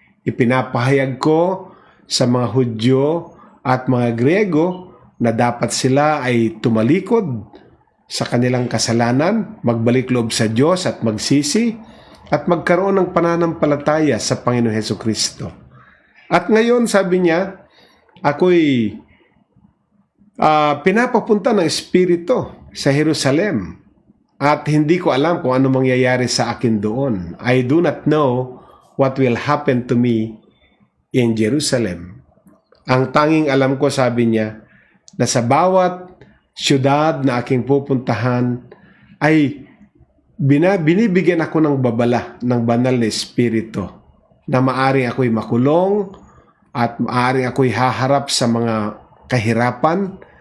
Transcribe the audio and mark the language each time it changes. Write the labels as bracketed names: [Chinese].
[Filipino] Ipinapahayag ko sa mga Hudyo at mga Griego na dapat sila ay tumalikod sa kanilang kasalanan, magbalik loob sa Diyos at magsisi, at magkaroon ng pananampalataya sa Panginoon Hesukristo. At ngayon, sabi niya, ako'y pinapapunta ng Espiritu sa Jerusalem at hindi ko alam kung ano mangyayari sa akin doon. [English] I do not know what will happen to me in Jerusalem. [Filipino] Ang tanging alam ko, sabi niya, na sa bawat syudad na aking pupuntahan ay binibigyan ako ng babala ng banal na Espiritu na maaring ako'y makulong at maaring ako'y haharap sa mga kahirapan.